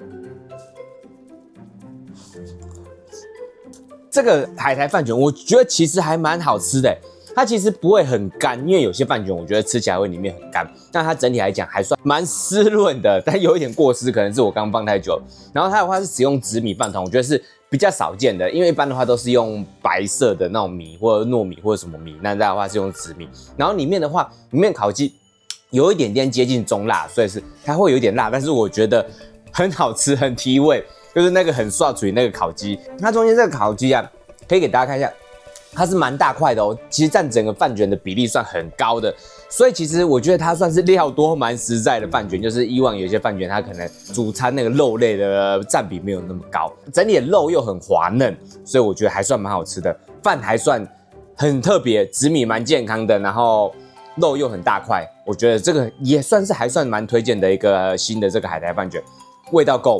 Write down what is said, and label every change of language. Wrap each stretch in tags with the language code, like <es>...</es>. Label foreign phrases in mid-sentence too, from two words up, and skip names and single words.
<zh>這個海苔飯卷，我覺得其實還蠻好吃的，它其實不會很乾，因為有些飯卷我覺得吃起來會裡面很乾，但它整體來講還算蠻濕潤的，但有一點過濕，可能是我剛放太久。然後它的話是使用紫米飯糰，我覺得是比較少見的，因為一般的話都是用白色的那種米或者糯米或者什麼米，那它的話是用紫米。然後裡面的话，裡面烤雞有一點點接近中辣，所以是它會有一點辣，但是我覺得很好吃，很提味。就是那個很刷嘴那個烤雞，它中間這個烤雞啊，可以給大家看一下，它是蠻大塊的哦，其實佔整個飯卷的比例算很高的，所以其實我覺得它算是料多蠻實在的飯卷，就是以往有些飯卷它可能主餐那個肉類的佔比沒有那麼高，整體的肉又很滑嫩，所以我覺得還算蠻好吃的，飯還算很特別，紫米蠻健康的，然後肉又很大塊，我覺得這個也算是還算蠻推薦的一個新的這個海苔飯卷，味道夠。</zh>